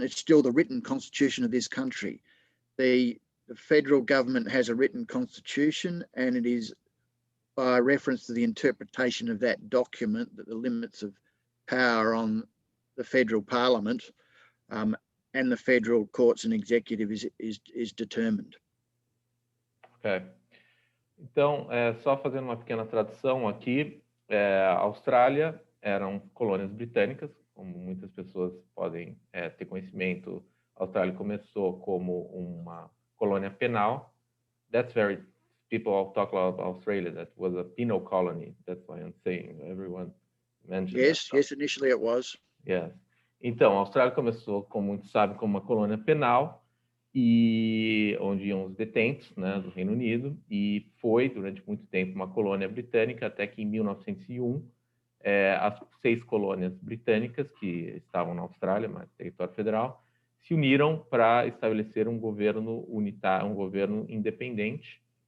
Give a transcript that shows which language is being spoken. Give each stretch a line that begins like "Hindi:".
English: It's still the written constitution of this country. The federal government has a written constitution, and it is by reference to the interpretation of that document that the limits of power on the federal parliament and the federal courts and executive is determined.
Portuguese: Ok. Então, só fazendo uma pequena tradução aqui, a Austrália eram colônias britânicas, como muitas pessoas podem ter conhecimento. A Austrália começou como uma colônia penal.
English: That's very, people talk about Australia, that was a penal colony. That's why I'm saying everyone mentioned Yes, yes, initially it was. Yes.
Portuguese: Então, a Austrália começou, como muitos sabem, como uma colônia penal, e onde iam os detentos, né, do Reino Unido, e foi, durante muito tempo, uma colônia britânica, até que em 1901, as 6 colônias britânicas, que estavam na Austrália, mas território federal, se uniram para estabelecer um governo unitário, um governo independente,